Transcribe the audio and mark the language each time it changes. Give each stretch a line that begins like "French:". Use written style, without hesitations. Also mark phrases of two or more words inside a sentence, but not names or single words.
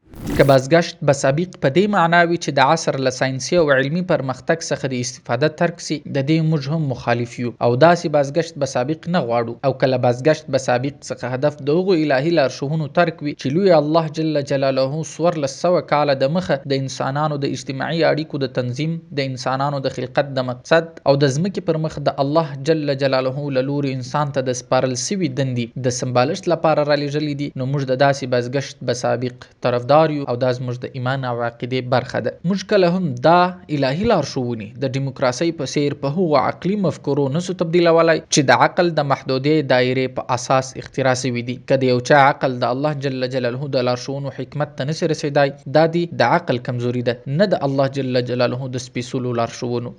Pashto: که
Persian: بازگشت به سابق
Pashto: په دې معنا وي چې د عصر له ساینسي او علمي پرمختګ څخه د استفاده ترک سي، د دې موږ هم مخالف یو او داسې
Persian: بازگشت به سابق
Pashto: نه غواړو. او کله
Persian: بازگشت به سابق
Pashto: څخه هدف د هغو الهي لارښوونو ترک وي چې لوی الله جل جلاله 1400 کاله د مخه د انسانانو د اجتماعي اړیکو د تنظیم، د انسانانو د خلقت د مقصد او د ځمکې پر مخ د الله جل جلاله له لوري انسان ته د سپارل سوي دندې د سمبالښت لپاره را لېږلي دي، نو موږ د داسې
Persian: بازگشت به سابق
Pashto: طرفدار یو او دا زموږ د ایمان او عقیدې برخه ده. موږ کله هم دا الهي لارښوونې د دیموکراسۍ په څیر په هغو عقلي مفکورو نسو تبدیلولای چې د عقل د محدودې دایرې په اساس اختراع شوي دي. که د یو چا عقل د الله جل جلاله د لارښوونو حکمت ته نسي رسیدای، دا دی د عقل کمزوري ده، نه د الله جل جلاله د سپیڅلو لارښوونو.